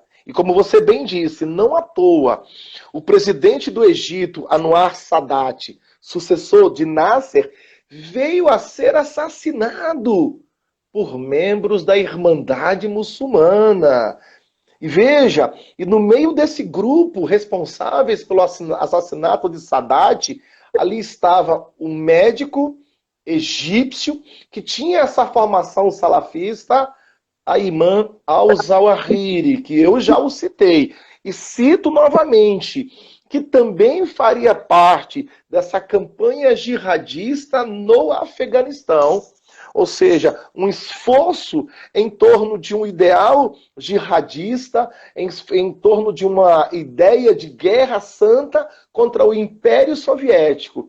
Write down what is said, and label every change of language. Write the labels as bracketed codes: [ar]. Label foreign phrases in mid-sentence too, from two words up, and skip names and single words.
[pt] E como você bem disse, não à toa, o presidente do Egito, Anwar Sadat, sucessor de Nasser, veio a ser assassinado por membros da Irmandade Muçulmana. E veja, e no meio desse grupo responsáveis pelo assassinato de Sadat, ali estava um médico egípcio que tinha essa formação salafista, Ayman al-Zawahiri, que eu já o citei. E cito novamente, que também faria parte dessa campanha jihadista no Afeganistão. Ou seja, um esforço em torno de um ideal jihadista, em torno de uma ideia de guerra santa contra o Império Soviético.